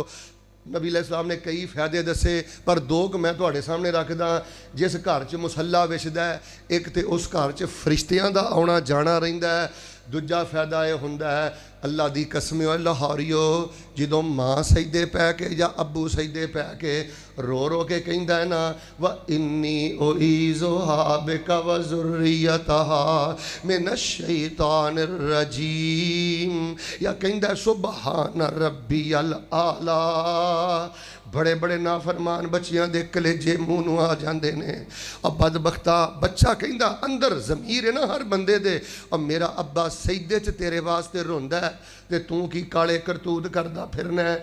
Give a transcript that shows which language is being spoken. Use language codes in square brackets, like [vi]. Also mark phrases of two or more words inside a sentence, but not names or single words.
[pa] نبی علیہ السلام نے کئی فائدے دسے، پر 2 میں تہاڈے سامنے رکھدا. جس گھر چ مصلہ وچھدا ہے، ایک تو اس گھر چ فرشتیاں دا آؤنا جانا رہندا ہے، دوجا فائدہ یہ ہندا ہے اللہ دی قسم لاہوریو، جدوں ماں سجدے پے کے یا ابو سجدے پے کے رو رو کے کہندا ہے نا, [ar] وإني أعيذها بك وذريتها من الشيطان الرجيم, [pa] یا کہندا [ar] سبحان ربي الأعلى. [pa] بڑے بڑے نافرمان بچیاں دے کلیجے منہ نوں آ جاندے نے. اب بدبختا بچہ کہندا اندر ضمیر ہے نا ہر بندے دے، اور میرا ابا سجدے چ تیرے واسطے روندا ہے تے توں کی کالے کرتوت کردا پھرنا ہے.